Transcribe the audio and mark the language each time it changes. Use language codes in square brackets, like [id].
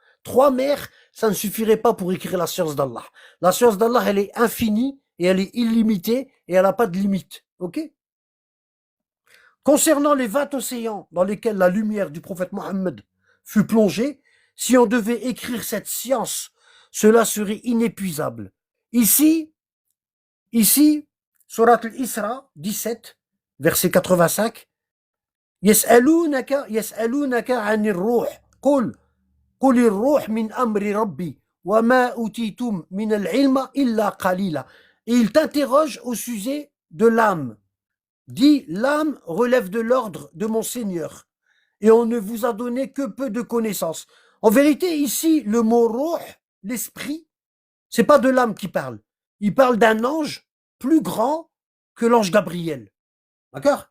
[fr] 3 mers, ça ne suffirait pas pour écrire la science d'Allah. La science d'Allah, elle est infinie et elle est illimitée et elle n'a pas de limite. Ok? Concernant les 20 océans dans lesquels la lumière du prophète Mohammed fut plongée, si on devait écrire cette science, cela serait inépuisable. Ici, Surat al-Isra 17, verset 85, [ar] يسألونك عن الروح قل الروح من أمر ربي وما أوتيتم من العلم إلا قليلا. [fr] Et il t'interroge au sujet de l'âme. Dis, l'âme relève de l'ordre de mon Seigneur, et on ne vous a donné que peu de connaissances. En vérité, ici, le mot roh, l'esprit, c'est pas de l'âme qui parle. Il parle d'un ange plus grand que l'ange Gabriel. D'accord?